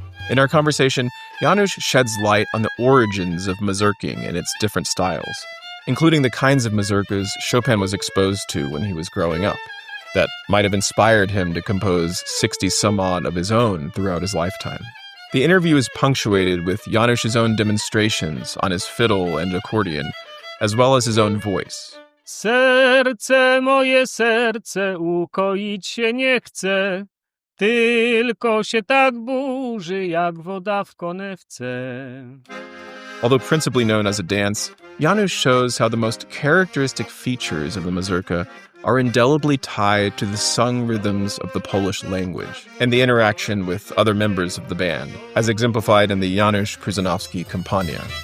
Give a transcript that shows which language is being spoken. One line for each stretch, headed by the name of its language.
English: In our conversation, Janusz sheds light on the origins of mazurking and its different styles, including the kinds of mazurkas Chopin was exposed to when he was growing up, that might have inspired him to compose 60-some-odd of his own throughout his lifetime. The interview is punctuated with Janusz's own demonstrations on his fiddle and accordion, as well as his own voice.
Polish: Serce moje serce ukoić się nie chce, tylko się tak burzy jak woda w konewce.
English: Although principally known as a dance, Janusz shows how the most characteristic features of the mazurka are indelibly tied to the sung rhythms of the Polish language and the interaction with other members of the band, as exemplified in the Janusz Prusinowski Kompania.